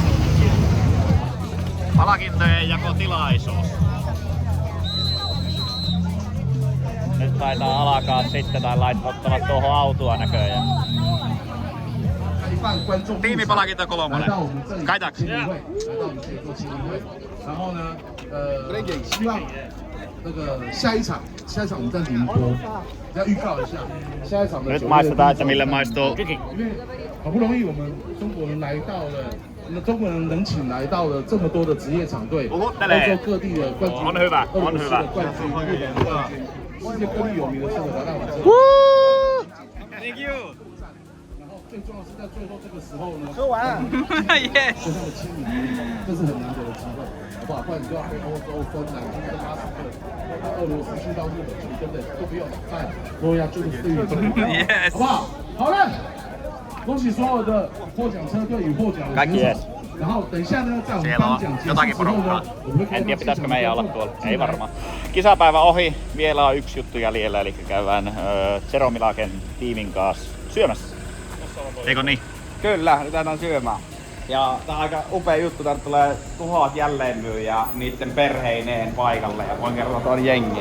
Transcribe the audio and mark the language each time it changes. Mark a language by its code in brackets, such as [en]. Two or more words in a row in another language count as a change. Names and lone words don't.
[fi] Palkintojen jakotilaisuus. Nyt taitaa alkaa sitten tai ottavat tuohon autoa näköjään. Tiimipalkinto 3. Kaitaks? [zh] 然后呢，希望那个下一场我们在宁波，要预告一下，下一场的 [fi] Nyt maistetaan, että mille maistuu. [zh] 因为好不容易我们中国人来到了我们中国人能请来到了这么多的职业场队，欧 [fi] Puhuttelee. [zh] 洲各地的冠军， [fi] On hyvä, [zh] 俄罗 [fi] on [zh] 斯 [fi] hyvä. [zh] 的冠军，日本的冠军，世界各地有名的车手来到我们这里。 [en] Thank you. [zh] 然后最重要是在最后这个时候呢，说完了。Yes. 跟他们签名，这是很难得的机会，好不好？不然你就要飞欧洲、芬兰、跟巴斯克，到俄罗斯去到日本去，对不对？都不用在诺亚就是对于好不好？好了，恭喜所有的获奖车队与获奖的选手。然后等一下呢，在我们 [fi] Siellä [zh] 颁 [fi] on [zh] 奖结束 [fi] jotakin [zh] 之后呢 [fi] porukkaa. [zh] 我们会 [fi] En tiedä pitäisikö meidän olla tuolla. Ei varmaan. Kisapäivä ohi. Vielä on yksi juttu jäljellä, eli käydään Zeromilaken tiimin kanssa syömässä. Eikö niin? Kyllä, nyt lähdetään syömään. Ja tää on aika upea juttu, tänne tulee 1000 jälleenmyyjää niitten perheineen paikalle ja voin kertoa, että on jengi.